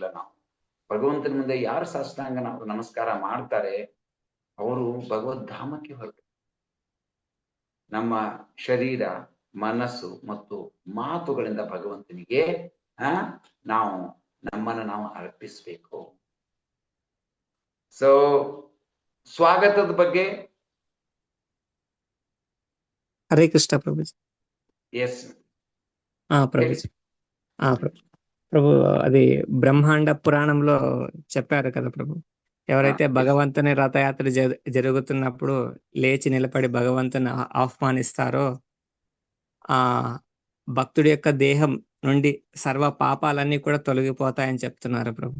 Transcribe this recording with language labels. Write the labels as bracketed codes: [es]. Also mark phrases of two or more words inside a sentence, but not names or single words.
[kn] ನಾವು ಭಗವಂತನ ಮುಂದೆ ಯಾರು ಸಾಷ್ಟಾಂಗ ನಮಸ್ಕಾರ ಮಾಡ್ತಾರೆ ಅವರು ಭಗವದ್ಧಾಮಕ್ಕೆ ಹೊರಟು ನಮ್ಮ ಶರೀರ, ಮನಸ್ಸು ಮತ್ತು ಮಾತುಗಳಿಂದ ಭಗವಂತನಿಗೆ ನಾವು ನಮ್ಮನ್ನು ನಾವು ಅರ್ಪಿಸ್ಬೇಕು. ಸೊ ಸ್ವಾಗತದ ಬಗ್ಗೆ [te] హరే కృష్ణ ప్రభుజీ. ఎస్ ప్రభుజీ. ప్రభు అది బ్రహ్మాండ పురాణంలో చెప్పారు కదా ప్రభు. ఎవరైతే భగవంతుని రథయాత్ర జరుగుతున్నప్పుడు లేచి నిలబడి భగవంతుని ఆహ్వానిస్తారో ఆ భక్తుడి యొక్క దేహం నుండి సర్వ పాపాలన్నీ కూడా తొలగిపోతాయని చెప్తున్నారు ప్రభు.